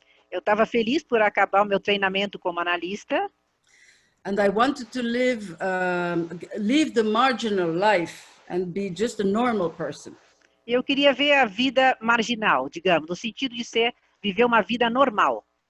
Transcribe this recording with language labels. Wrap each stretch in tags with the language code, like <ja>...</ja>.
<pt>Eu estava feliz por acabar o meu treinamento como analista.</pt> <en>And I wanted to leave the marginal life and be just a normal person.</en> <pt>Eu queria ver a vida marginal, digamos, no sentido de viver uma vida normal.</pt>